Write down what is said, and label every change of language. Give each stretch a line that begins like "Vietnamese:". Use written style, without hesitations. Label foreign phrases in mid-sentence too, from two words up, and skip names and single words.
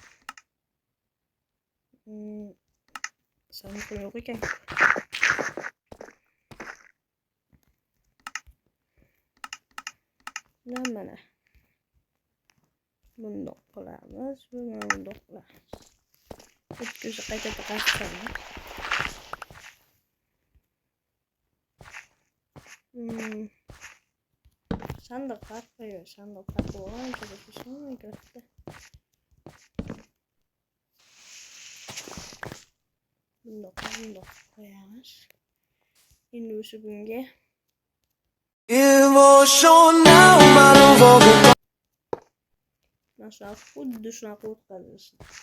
Uzbek: Sanki yo'q ekan. Mana bundoq qilamiz, bundoq qilamiz. O'tkazib qayta taqashtiramiz.
Turkish: Sandık farklı, sandık farklı olan çalışmışım Minecraft'ta.
Uzbek: Bundoq koyamiz. Endi o'sha bunga nasıl xuddi shunaqa o'tkazilsin.